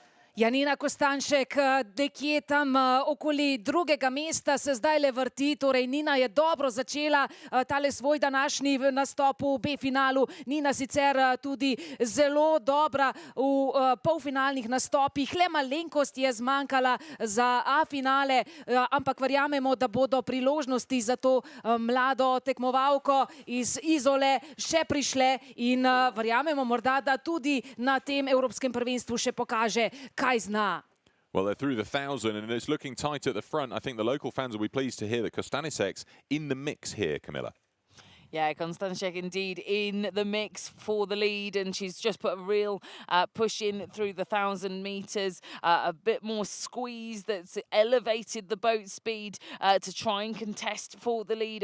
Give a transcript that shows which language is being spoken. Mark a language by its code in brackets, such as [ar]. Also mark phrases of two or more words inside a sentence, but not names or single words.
[sl] Janina Kostanšek, nekje tam okoli drugega mesta se zdaj le vrti, torej Nina je dobro začela tale svoj današnji nastop v B-finalu. Nina sicer tudi zelo dobra v polfinalnih nastopih, le malenkost je zmanjkala za A-finale, ampak verjamemo, da bodo priložnosti za to mlado tekmovalko iz Izole še prišle in verjamemo morda, da tudi na tem evropskem prvenstvu še pokaže, kaj zna. [en] Well, they're through the 1,000 and it's looking tight at the front. I think the local fans will be pleased to hear that Kostanicek's in the mix here, Camilla. Yeah, Konstantinek indeed in the mix for the lead, and she's just put a real push in through the 1,000 metres. A bit more squeeze that's elevated the boat speed to try and contest for the lead.